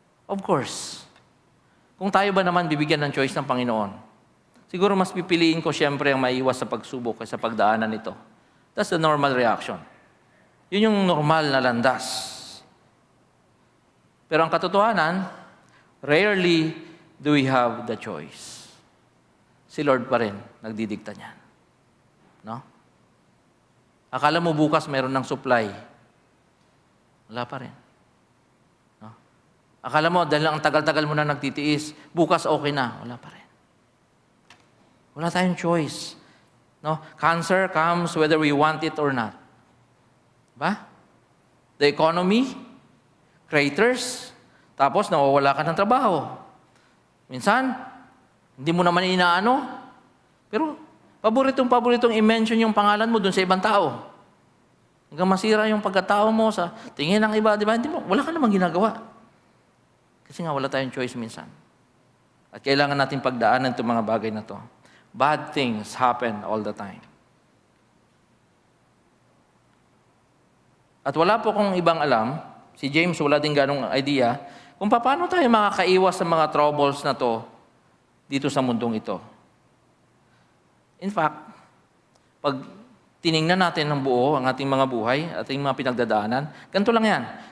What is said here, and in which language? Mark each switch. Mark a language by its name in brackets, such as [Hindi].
[English] Of course, [Filipino] kung tayo ba naman bibigyan ng choice ng Panginoon, siguro mas pipiliin ko siyempre ang maiwas sa pagsubok kaysa pagdaanan nito. [English] That's the normal reaction. [Filipino] Yun yung normal na landas. Pero ang katotohanan, [English] rarely do we have the choice. [Filipino] Si Lord pa rin nagdidikta niyan. No? Akala mo bukas mayroon ng supply. Wala pa rin. No? Akala mo dahil ang tagal-tagal mo na nagtitiis, bukas okay na. Wala pa rin. Wala tayong choice. No? [English] Cancer comes whether we want it or not. [Filipino] Ba? [English] The economy, craters, [Filipino] tapos nawawala ka ng trabaho. Minsan, hindi mo naman inaano, pero paboritong i-mention yung pangalan mo dun sa ibang tao. Hanggang masira yung pagkatao mo sa tingin ng iba, di ba? Wala ka namang ginagawa. Kasi nga wala tayong choice minsan. At kailangan natin pagdaanan itong mga bagay na to. [English] Bad things happen all the time. [Filipino] At wala po kong ibang alam, si James wala din ganong idea, kung paano tayo makakaiwas sa mga troubles na to dito sa mundong ito. [English] In fact, [Filipino] pag tiningnan natin ng buo ang ating mga buhay, ating mga pinagdadaanan, ganito lang yan.